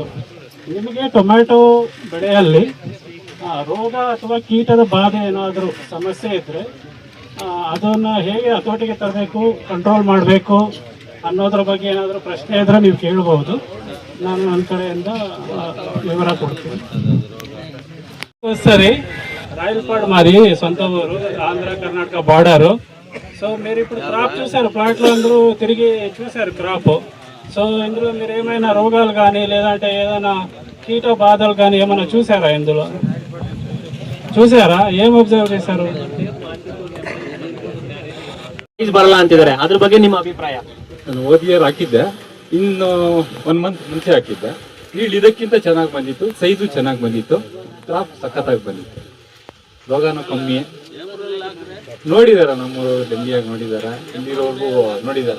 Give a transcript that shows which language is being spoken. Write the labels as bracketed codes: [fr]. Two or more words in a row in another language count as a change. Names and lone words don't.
[kn] ನಿಮಗೆ ಟೊಮೆಟೊ ಬೆಳೆಯಲ್ಲಿ ರೋಗ ಅಥವಾ ಕೀಟದ ಬಾಧೆ ಏನಾದರೂ ಸಮಸ್ಯೆ ಇದ್ದರೆ ಅದನ್ನು ಹೇಗೆ ಹತೋಟಿಗೆ ತರಬೇಕು, ಕಂಟ್ರೋಲ್ ಮಾಡಬೇಕು ಅನ್ನೋದ್ರ ಬಗ್ಗೆ ಏನಾದರೂ ಪ್ರಶ್ನೆ ಇದ್ದರೆ ನೀವು ಕೇಳ್ಬೋದು. ನಾನು ನನ್ನ ಕಡೆಯಿಂದ ವಿವರ ಕೊಡ್ತೀನಿ. [te] సరే రాయలపాడు మాది సొంత ఊరు, ఆంధ్ర కర్ణాటక బార్డరు. సో మీరు ఇప్పుడు క్రాప్ చూసారు, ప్లాట్లో అందరూ తిరిగి చూసారు క్రాప్. సో ఇందులో మీరు ఏమైనా రోగాలు కానీ లేదంటే ఏదైనా కీట బాధలు కానీ ఏమైనా చూసారా? ఇందులో చూసారా? ఏం అబ్జర్వ్ చేశారు? [kn] ಬರಲ್ಲ ಅಂತಿದ್ದಾರೆ, ಅದ್ರ ಬಗ್ಗೆ ನಿಮ್ಮ ಅಭಿಪ್ರಾಯ? ನಾನು ಹೋದ ಇಯರ್ ಹಾಕಿದ್ದೆ, ಇನ್ನು 1 ಮಂತ್ ಮುಂಚೆ ಹಾಕಿದ್ದೆ. ನೀಳು ಇದಕ್ಕಿಂತ ಚೆನ್ನಾಗಿ ಬಂದಿತ್ತು, ಸೈಜು ಚೆನ್ನಾಗಿ ಬಂದಿತ್ತು, ಕ್ರಾಪ್ ಸಖತ್ತಾಗಿ ಬಂದಿತ್ತು, ರೋಗನೂ ಕಮ್ಮಿ. ನೋಡಿದಾರ ನಮ್ಮೂರು ಡೆಂಗಿಯಾಗಿ ನೋಡಿದಾರ, ಇಲ್ಲಿರೋರ್ಗು ನೋಡಿದಾರ.